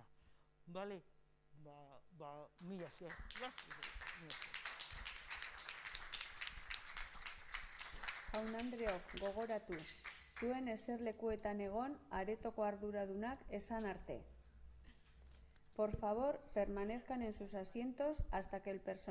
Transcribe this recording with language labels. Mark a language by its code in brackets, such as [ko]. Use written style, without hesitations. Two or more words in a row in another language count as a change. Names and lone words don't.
[eu] Bale, mila esker. Jaun-Andreok, gogoratu, zuen eserlekuetan egon aretoko arduradunak esan arte. [es] Por favor, permanezcan en sus asientos hasta que el personal